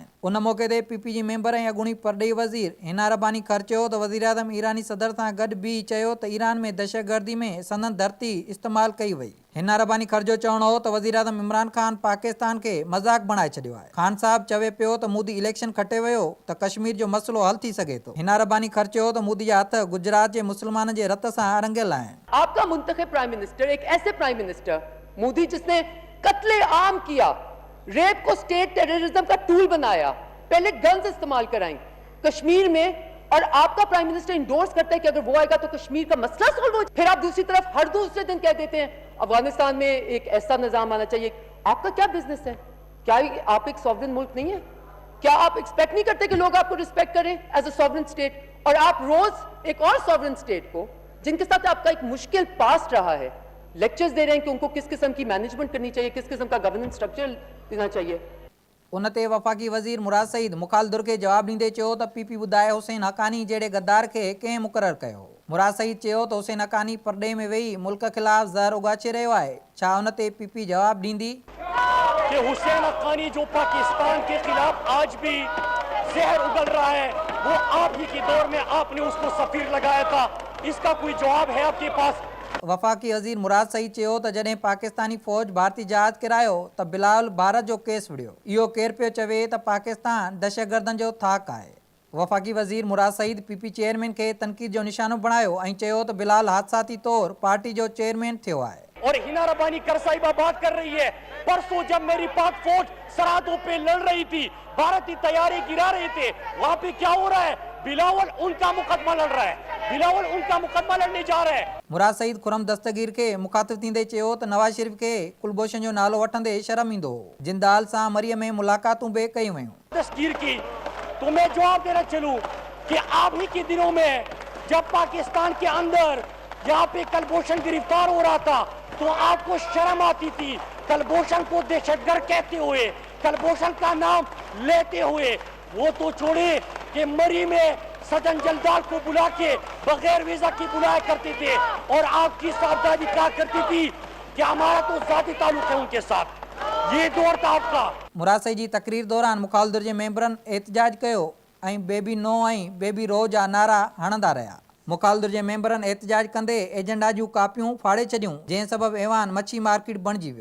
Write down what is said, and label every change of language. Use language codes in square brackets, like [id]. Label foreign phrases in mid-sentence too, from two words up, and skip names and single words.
[sd] उन मौक़े ते पीपी जी मेंबर ऐं अॻूणी परॾेही वज़ीर हिना रब्बानी ख़र चयो त वज़ीर आज़म ईरानी सदर सां गॾु बीही चयो त ईरान में दहशतगर्दी में संदन धरती इस्तेमालु कई वई। हिना रब्बानी ख़र जो चवणो हो त वज़ीर आज़म इमरान ख़ान पाकिस्तान खे मज़ाक बणाए छॾियो आहे। ख़ान साहब चवे पियो त मोदी इलेक्शन खटे वियो त कश्मीर जो मसइलो हल थी सघे थो। हिना रब्बानी ख़र चयो त मोदी जा हथ गुजरात जे मुसलमाननि जे रत सां रंगियल आहिनि। [ur] آپکا منتخب [en] prime minister [ur] ایک ایسے [en] prime minister [ur] مودی جس نے قتل عام کیا، ریپ کو [en] state terrorism [ur] کا ٹول بنایا، پہلے گنز استعمال کرائی کشمیر میں، اور آپکا [en] prime minister [ur] انڈورس کرتا ہے کہ اگر وہ آئے گا تو کشمیر کا مسئلہ سالو ہو. پھر آپ دوسری طرف ہر دوسرے دن کہہ دیتے ہیں افغانستان میں ایک ایسا نظام آنا چاہیے. آپکا کیا بزنس ہے? کیا آپ ایک ساورن ملک نہیں ہے؟ کیا آپ ایکسپیکٹ نہیں کرتے کہ لوگ آپکو ریسپیکٹ کریں [en] as a sovereign state? [ur] اور آپ روز ایک اور [en] sovereign state [ur] کو، جن کے ساتھ آپکا ایک مشکل پاسٹ رہا ہے، لیکچرز دے رہے ہیں کہ ان کو کس قسم کی مینجمنٹ کرنی چاہیے، کس قسم کا [en] governance structure [ur] دینا چاہیے. [sd] उन ते वफ़ाक़ी वज़ीर मुराद सईद मुखालदुर खे जवाबु ॾींदे चयो त पीपी ॿुधाए हुसैन हक़ानी जहिड़े गद्दार खे कंहिं मुक़ररु कयो। मुराद सईद चयो त हुसैन हक़ानी परॾे में वेही मुल्क ख़िलाफ़ ज़हर उगाचे रहियो आहे। छा उन ते पीपी जवाबु ॾींदी [ur] کہ حسین حقانی جو پاکستان کے خلاف آج بھی زہر اگل رہا ہے، وہ آپ ہی کے دور میں آپ نے اس کو سفیر لگایا تھا، اس کا کوئی جواب ہے آپ کے پاس? [sd] वफ़ाक़ी वज़ीर मुराद सईद चयो त जॾहिं पाकिस्तानी फ़ौज भारतीय जहाज किरायो त बिलावल भारत जो केस विढ़ियो। इहो केरु पियो चवे त पाकिस्तान दहशतगर्दनि जो थाक आहे। वफ़ाक़ी वज़ीर मुराद सईद पीपी चेयरमैन खे तनक़ीद जो निशानो बणायो ऐं चयो त बिलाल हादसाती तौर पार्टी जो चेयरमैन थियो आहे। [ur] اور حنا ربانی کر صاحبہ بات کر رہی ہے، پرسوں جب میری پاک فوج سرحدوں پہ لڑ رہی تھی، بھارت کی تیاری گرا رہے تھے، وہاں پہ کیا ہو رہا ہے? بلاول ان کا مقدمہ لڑ رہا ہے، بلاول ان کا مقدمہ لڑنے جا رہا ہے. [sd] मुराद सईद खुरम दस्तगीर खे मुखातिब थींदे चयो त नवाज शरीफ खे कुलभूषण जो नालो वठंदे शर्म ईंदो हो। जिंदाल सां मरीअ में मुलाक़ातूं बि कयूं वयूं। [ur] دستگیر کی تو میں جواب دینا چلوں کہ آپ ہی کے دنوں میں جب پاکستان کے اندر یہاں پہ کلبھوشن گرفتار ہو رہا تھا تو آپ کو شرم آتی تھی کلبھوشن کو دہشت گرد کہتے ہوئے، کلبھوشن کا نام لیتے ہوئے. وہ تو چھوڑے کہ مری میں سدن جلدار کو بلا کے بغیر ویزا کے بلایا کرتے تھے، اور آپ کی صاحبزادی کہا کرتی تھی کہ ہمارا تو ذاتی تعلق ہے ان کے ساتھ. یہ دور تھا آپکا. [sd] मुराद सईद जी तकरीर दौरान मुखालदुर जे मेंबरनि एहतजाज कयो ऐं बेबी नो ऐं बेबी रो जा नारा हणंदा रहिया। मुखालदुर जे मेंबरनि एहतजाज कंदे एजेंडा जूं कापियूं फाड़े छॾियूं, जंहिं सबबि ऐवान मच्छी मार्केट बणिजी वियो।